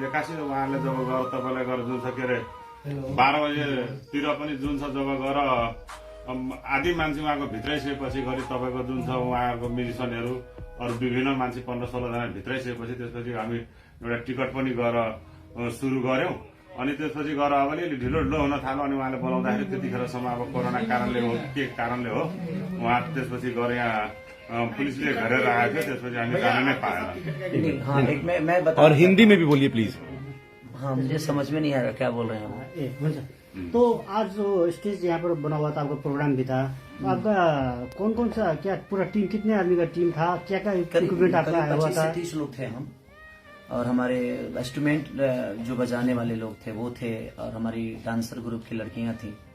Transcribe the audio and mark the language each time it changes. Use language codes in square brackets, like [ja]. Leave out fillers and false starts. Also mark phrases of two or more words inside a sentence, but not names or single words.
[ne] एक्कासी उहाँले जब गएर तपाईँलाई गएर जुन छ के अरे 12 बजेतिर पनि जुन छ जब गएर आधी मान्छे उहाँको भित्रै सकेपछि गरी तपाईँको जुन छ उहाँको म्युजिसियनहरू अरू विभिन्न मान्छे 15-16 जना भित्रै सकेपछि त्यसपछि हामी एउटा टिकट पनि गएर सुरु गर्यौं। अनि त्यसपछि गएर अब अलिअलि ढिलो हुन थाल्यो। अनि उहाँले बोलाउँदाखेरि त्यतिखेरसम्म अब कोरोना कारणले हो के कारणले हो उहाँ त्यसपछि गएर यहाँ पुलिसले घेरेर आएको थियो। त्यसपछि हामी जान नै पाएन। [hi] हाँ, एक मैं बता। और हिंदी में भी बोलिए प्लीज। हाँ, मुझे समझ में नहीं आया क्या बोल रहे हैं। [ne] ए हुन्छ। [hi] तो आज जो स्टेज यहाँ पर बना हुआ था, आपका प्रोग्राम भी था, तो आपका कौन सा क्या पूरा टीम, कितने आदमी का टीम था? क्या क्या इक्विपमेंट आपका आया हुआ था? 25 से 30 लोग थे हम, और हमारे इंस्ट्रूमेंट जो बजाने वाले लोग थे वो थे, और हमारी डांसर ग्रुप की लड़कियां थी।